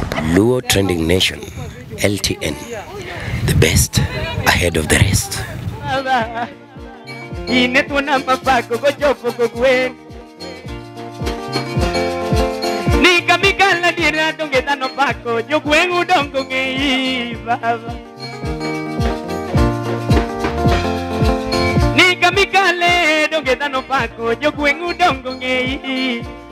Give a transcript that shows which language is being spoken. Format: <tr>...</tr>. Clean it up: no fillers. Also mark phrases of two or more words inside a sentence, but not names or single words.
<en>Luo Trending Nation, LTN, the best ahead of the rest.</en> <luo>Ine tuna mapako go chopo go gwen. Nika mikala dira donge tano pako jo gwen udongo ngei baba. Nika mikale donge tano pako jo gwen udongo ngei.</luo>